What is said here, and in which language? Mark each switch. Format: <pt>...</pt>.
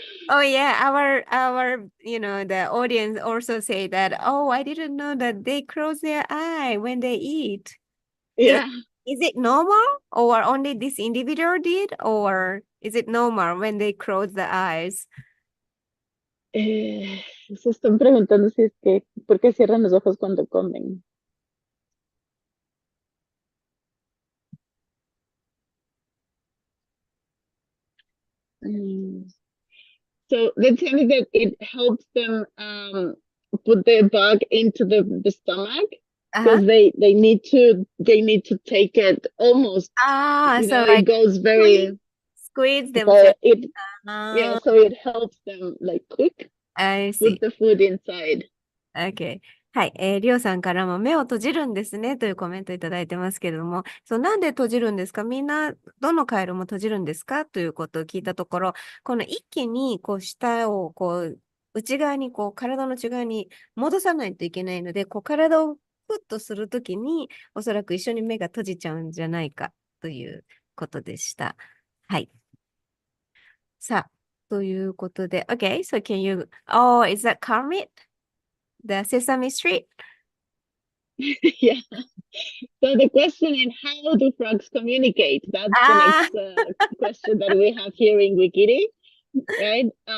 <en>Oh yeah, our the audience also say that, oh, I didn't know that they close their eye when they eat. Yeah. Is it normal or only this individual did, or is it normal when they close the eyes?</en> <es>Se están preguntando si es que ¿por qué cierran los ojos cuando comen?</es> <en>So they tell me that it helps them put the bug into the stomach because they need to take it almost. So it goes very squeeze them. So so it helps them like quick put the food inside.</en> <ja>Okay. はい。りょうさんからも目を閉じるんですねというコメントいただいてますけれども、なんで閉じるんですか？みんな、どのカエルも閉じるんですかということを聞いたところ、この一気に舌を内側に体の内側に戻さないといけないので、体をプッとするときに、おそらく一緒に目が閉じちゃうんじゃないかということでした。はい。さあ、ということで、</ja> <en>Okay, so can you, is that Kermit?The Sesame Street? Yeah. So the question is, how do frogs communicate? That's the next question that we have here in Wikiri, right?</en>